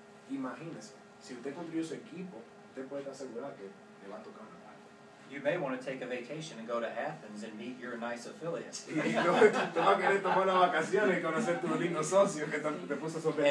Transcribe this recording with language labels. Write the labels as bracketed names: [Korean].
[Spanish] Imagínense, si usted construyó su equipo, usted puede estar asegurado que le va a tocar una parte. [English] You may want to take a vacation and go to Athens and meet your nice affiliates. [Spanish] Y tú vas a querer tomar una vacación y conocer tus lindos socios que te puso sobre